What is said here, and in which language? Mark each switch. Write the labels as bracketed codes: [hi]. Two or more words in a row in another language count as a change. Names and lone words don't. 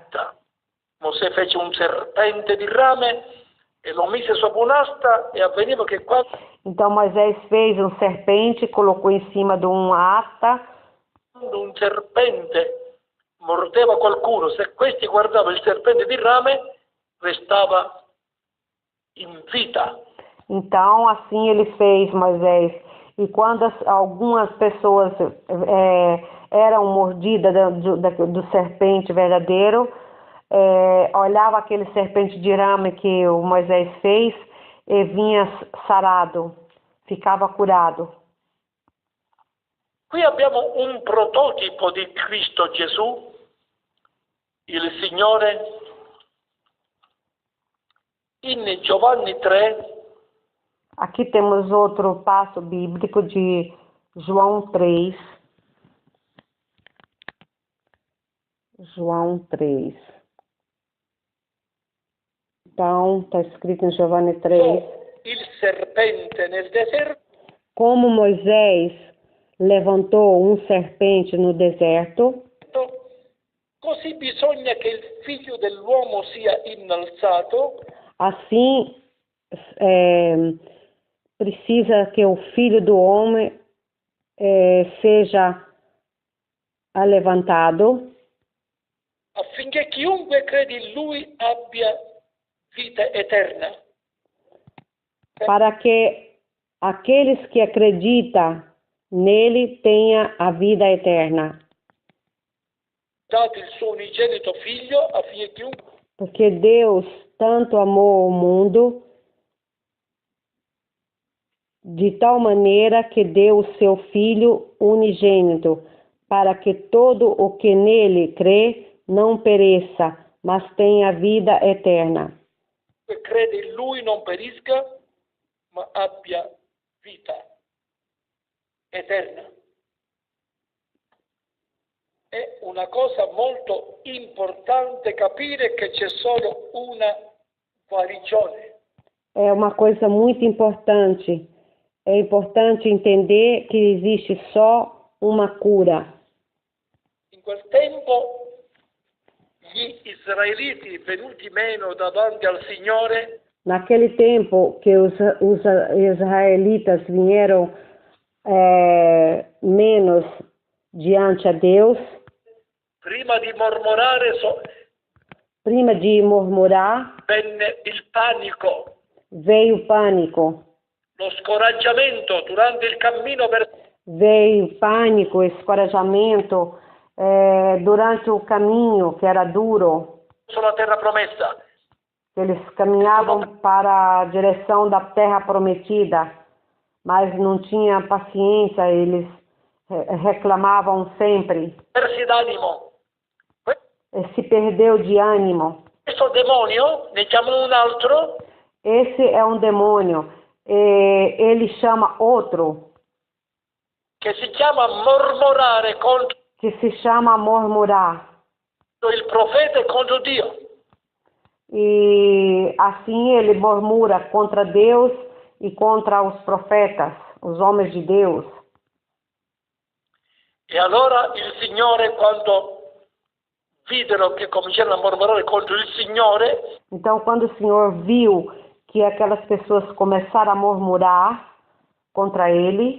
[it] Mosè fece un serpente di rame e lo mise sopra un'asta e avveniva che quando [pt] Então Moisés fez um serpente, colocou em cima de uma asta. [it] un serpente mordeva qualcuno, se questi guardava il serpente di rame, restava in vita. [pt] Então assim ele fez, Moisés. E quando algumas pessoas eram mordidas do serpente verdadeiro, olhava aquele serpente de rame que o Moisés fez e vinha sarado, ficava curado. [it] Qui abbiamo un prototipo di Cristo Gesù, il Signore, in Giovanni 3. [pt] Aqui temos outro passo bíblico de João 3. João 3. Então, está escrito em Giovanni 3. [it] Il serpente nel deserto. [pt] Como Moisés levantou um serpente no deserto, [it] Così bisogna che il figlio dell'uomo sia innalzato. [pt] Assim, precisa que o Filho do Homem seja levantado, [it] affinché chiunque crede in lui abbia vita eterna. [pt] para que aqueles que acreditam nele tenham a vida eterna. [it] Dato il suo unigenito figlio affinché chiunque [pt] Porque Deus tanto amou o mundo, de tal maneira que deu o seu Filho unigênito, para que todo o que nele crê não pereça, mas tenha vida eterna. [it] crede in lui non perisca, ma abbia vita eterna. È una cosa molto importante capire che c'è solo una guarigione. [pt] É uma coisa muito importante. É importante entender que existe só uma cura. [it] In quel tempo gli israeliti venuti meno davanti al Signore [pt] Naquele tempo que os israelitas vieram menos diante a Deus, [it] prima di mormorare venne il panico, [pt] veio o pânico. [it] lo scoraggiamento durante il cammino [pt] Veio pânico, escorajamento durante o caminho que era duro. [it] sulla terra promessa. [pt] Eles caminhavam para a direção da terra prometida, mas não tinha paciência, eles reclamavam sempre. [it] Persi d'animo. [pt] Se perdeu de ânimo. [it] Questo demonio, ne chiamano un altro, [pt] Esse é um demônio. Ele chama outro, [it] che si chiama mormorare contro [pt] que se chama murmurar. [it] Il profeta è contro Dio. [pt] E assim ele murmura contra Deus e contra os profetas, os homens de Deus. [it] E allora il Signore, quando videro che cominciarono a mormorare contro il Signore, [pt] Então, quando o Senhor viu que aquelas pessoas começaram a murmurar contra ele